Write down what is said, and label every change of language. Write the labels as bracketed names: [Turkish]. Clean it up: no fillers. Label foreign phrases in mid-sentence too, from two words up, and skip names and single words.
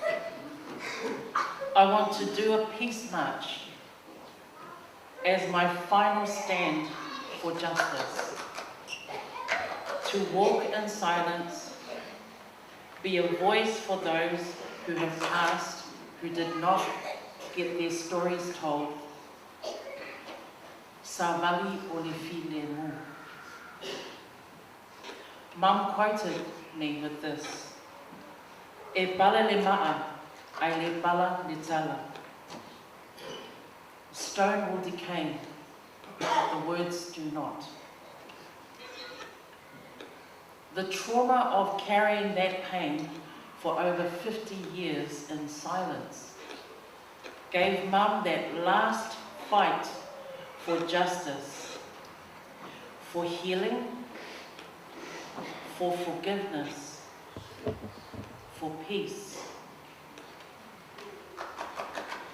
[English] I want to do a peace march as my final stand for justice. To walk in silence, be a voice for those who have passed, who did not get their stories told. [Samoan] Savali o le file mu. [English] Mum quoted me with this. [Samoan] E pala le maa, ai le pala le tala. [English] Stone will decay, but the words do not. The trauma of carrying that pain for over 50 years in silence gave Mum that last fight for justice, for healing, for forgiveness, for peace.